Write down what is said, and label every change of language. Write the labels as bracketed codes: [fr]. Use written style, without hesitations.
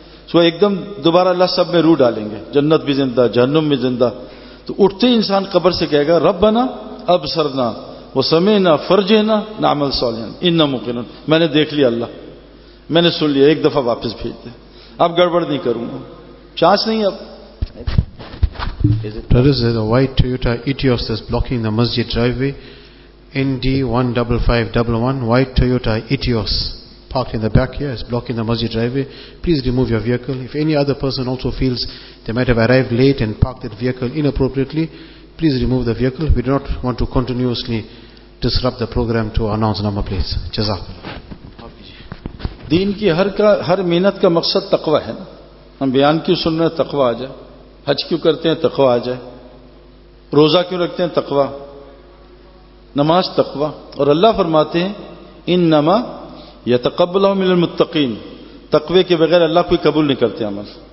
[ur] سو ایک دم دوبارہ اللہ سب میں روح ڈالیں گے، جنت بھی زندہ، جہنم بھی زندہ. تو اٹھتے انسان قبر سے کہے گا [ar] ربنا ابصرنا وسمعنا فرجعنا نعمل صالحا انا موقنون. [ur] میں نے دیکھ لیا اللہ، میں نے سن لیا، ایک دفعہ واپس بھیج دے. اب گڑبڑ نہیں کروں گا، چانس نہیں. اب [en] Brothers, there's a white Toyota Etios that's blocking the masjid driveway. ND15511, white Toyota Etios parked in the back here, is blocking the masjid driveway. Please remove your vehicle. If any other person also feels they might have arrived late and parked that vehicle inappropriately, please remove the vehicle. We do not want to continuously disrupt the program to announce number plates. Jazakallah. [ur] دین کی ہر محنت کا مقصد تقوی ہے نا. ہم بیان کیوں سن رہے ہیں؟ تقوی آ جائے. حج کیوں کرتے ہیں؟ تقوی آ جائے. روزہ کیوں رکھتے ہیں؟ تقوی. نماز تقوی. اور اللہ فرماتے ہیں [ar] انما یتقبل من المتقین، [ur] تقوی کے بغیر اللہ کوئی قبول نہیں کرتے عمل.